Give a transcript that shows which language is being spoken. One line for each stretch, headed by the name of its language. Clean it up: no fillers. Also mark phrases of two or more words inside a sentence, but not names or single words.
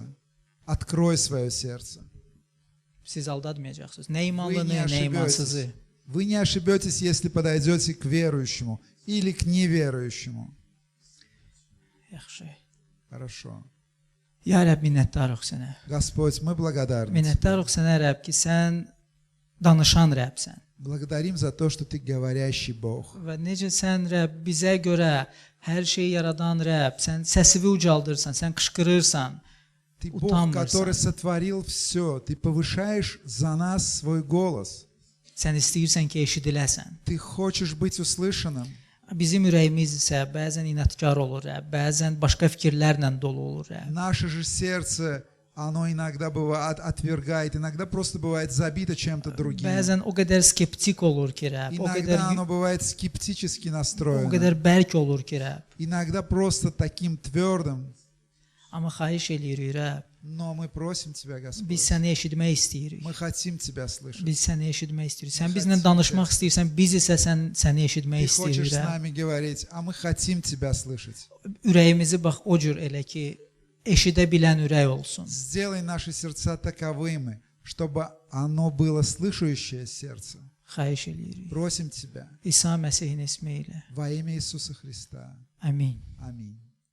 Russian: Открой свое сердце.
Azerbaijani: Siz aldatmayacaqsınız. Nə imanlı,
Russian: Вы не
Azerbaijani: nə imansızı.
Russian: ошибетесь. Вы не ошибетесь, если подойдете к верующему или к неверующему.
Azerbaijani: Yaxşı.
Russian: Хорошо.
Azerbaijani: Ya Rəbb, minnətdarıq sənə.
Russian: Господь, мы благодарны тебе.
Azerbaijani: Minnətdarıq sənə Rəbb ki, sən danışan Rəbbsən.
Russian: Благодарим за то, что ты говорящий Бог.
Azerbaijani: Və necə sən Rəbb bizə görə hər şeyi yaradan Rəbb, sən səsini ucaldırsan, sən qışqırırsan.
Russian: Ты Бог, Утамбурсан. который сотворил все. Ты повышаешь за нас свой голос.
Azerbaijani: Sən istəyirsən ki, eşidiləsən.
Russian: Ты хочешь быть услышанным.
Azerbaijani: Bizim ürəyimiz isə bəzən inadkar olur, Rəbb, bəzən başqa fikirlərlə dolu olur, Rəbb.
Russian: Наше же сердце, оно иногда бывает отвергает, иногда просто бывает забито чем-то другим.
Azerbaijani: Bəzən o qədər skeptik olur ki, Rəbb,
Russian: Иногда оно bывает скептически
Azerbaijani: o
Russian: настроено.
Azerbaijani: qədər bərk olur ki, Rəbb.
Russian: Иногда просто таким твердым.
Azerbaijani: Amma xahiş eləyirik, Rəbb,
Russian: Но мы просим Тебя,
Azerbaijani: biz
Russian: Господь.
Azerbaijani: səni eşitmək istəyirik.
Russian: Мы хотим Тебя слышать.
Azerbaijani: Biz səni eşitmək istəyirik. Sən Xəstə bizlə danışmaq istəyirsən, biz isə səni eşitmək
Russian: Ты хочешь
Azerbaijani: istəyirik,
Russian: с
Azerbaijani: Rəbb.
Russian: нами говорить, а мы хотим Тебя слышать.
Azerbaijani: Ürəyimizi bax o cür elə ki, eşidə bilən ürək olsun.
Russian: Сделай наши сердца таковыми, чтобы оно было слышащее сердце.
Azerbaijani: Xahiş eləyirik.
Russian: Просим Тебя
Azerbaijani: İsa Məsihin ismi ilə.
Russian: во имя Иисуса Христа.
Azerbaijani: Amin.
Russian: Аминь.